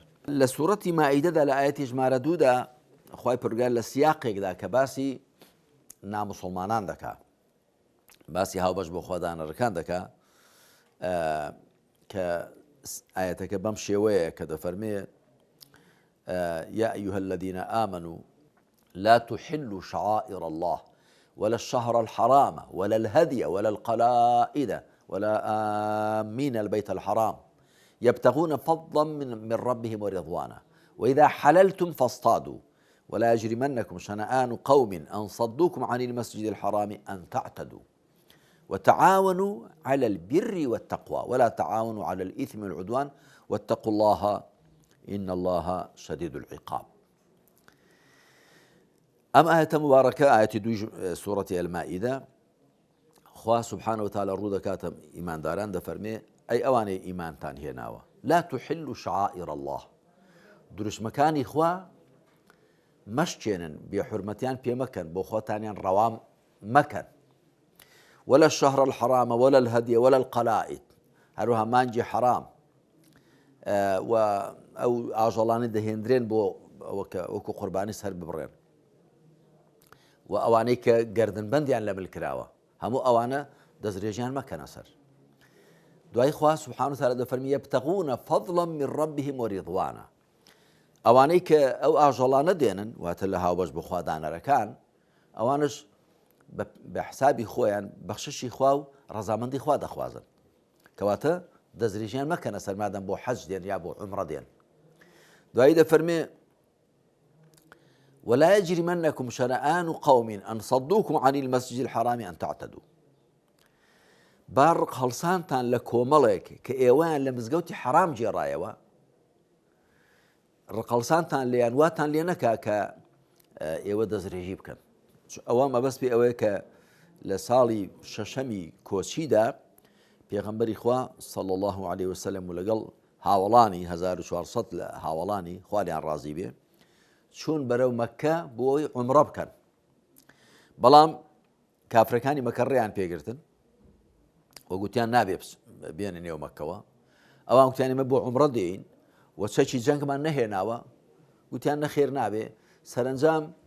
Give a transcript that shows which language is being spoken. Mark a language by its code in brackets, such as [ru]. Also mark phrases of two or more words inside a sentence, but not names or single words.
[ckb] لە سوورەتی مائیدەدا لە ئاەتی ژمارە 2دا خوای پەروەردگار لە سیاقێکدا کە باسی نامسڵمانان دەکا، باسی هاوبەش بۆ خۆدانەرەکان دەکا، کە ئاەتەکە بەم شێوەیە کە دەفەرمێ: [ar] يا أيها الذين آمنوا لا تحلوا شعائر الله ولا الشهر الحرام ولا الهدي ولا القلائد ولا آمين البيت الحرام يبتغون فضلا من ربهم ورضوانا وإذا حللتم فاصطادوا ولا يجرمنكم شنآن قوم أن صدوكم عن المسجد الحرام أن تعتدوا وتعاونوا على البر والتقوى ولا تعاونوا على الإثم والعدوان واتقوا الله إن الله شديد العقاب. أم آية مباركة آية 2 سورة المائدة، [ckb] خوا [ar] سبحانه وتعالى [ckb] ڕوو دەکاتە ئیمانداران دەفەرمێ: ئەی ئەوانەی ئیمانتان هێناوە، [ar] لا تحلوا شعائر الله، [ckb] دروشمەکانی خوا مەشکێنن، بێحورمەتیان پێ مەکەن، بۆ خۆتانیان ڕەوام مەکەن. [ar] ولا الشهر الحرام ولا الهدي ولا القلائد، [ckb] هەروەها مانجی حرام و ئەو ئاژەڵانەی دەهێنرێن بۆ وەکو قوربانی سەر ببڕێن، و ئەوانەی کە گەردنبەندیان لە مل کراوە، هەموو ئەوانە دەستدرێژیان مەکەنە سەر. دوای خوا [ar] سبحانه وتعالى [ckb] دەفەرمێ: [ar] يبتغون فضلا من ربهم ورضوانا، [ckb] ئەوانەی کە ئەو ئاژەڵانە دێنن، واتە لە هاوبەش بۆ خوادانەرەکان، ئەوانش بە حسابی خۆیان بەخششی خوا و ڕەزامەندی خوا دەخوازن، کەواتە دەستدرێژیان مەکەنە سەر مادەم بۆ حەج دێن یا بۆ عومرە دێن. دوایی دەفەرمێ: [ar] ولا يجرمنكم شنآن قوم أن صدوكم عن المسجد الحرام أن تعتدوا. [ckb] بارق هەڵسانتان لە کۆمەڵێک کە ئێوەیان لە مزگەوتی حرام جێڕایەوە، ڕقەڵسانتان لێیان واتان لێ نەکا کە ئێوە دەستدرێژی بکەن. ئەوە مەبەست پێ ئەوەیە کە لە ساڵی شەشەمی کۆچیدا پێغەمبەری خوا [ar] صلی الله عليه وسلم [ckb] و لەگەڵ هاوڵانی 1400 لە هاوڵانی خوالیان ڕازی بێ چوون بەرەو مەککە بۆی عومرە بکەن بەڵام کافرەکانی مەکە ڕێیان پێگرتن و گوتیان نابێ بێنە نێو مەککەوە ئەوان گوتیان ئێمە بۆ عومرە دێین و چەکی جەنگمان نەهێناوە گوتیان نەخێر نابێ سەرنجام